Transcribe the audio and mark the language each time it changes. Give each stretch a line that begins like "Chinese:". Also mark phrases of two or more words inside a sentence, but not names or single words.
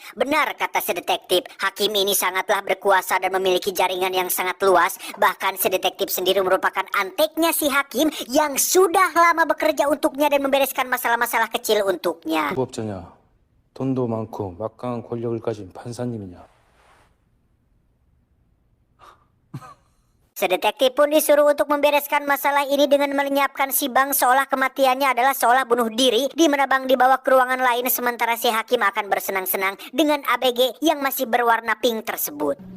Indonesian: Benar kata si detektif, hakim ini sangatlah berkuasa dan memiliki jaringan yang sangat luas. Bahkan si detektif sendiri merupakan anteknya si hakim yang sudah lama bekerja untuknya dan membereskan masalah-masalah kecil untuknya.
Korean: 부업자냐? 돈도 많고 막강한 권력을 가진 판사님이냐?
Indonesian: Sedetektif pun disuruh untuk membereskan masalah ini dengan melenyapkan si Bang seolah kematiannya adalah seolah bunuh diri, di mana Bang dibawa ke ruangan lain sementara si hakim akan bersenang-senang dengan ABG yang masih berwarna pink tersebut.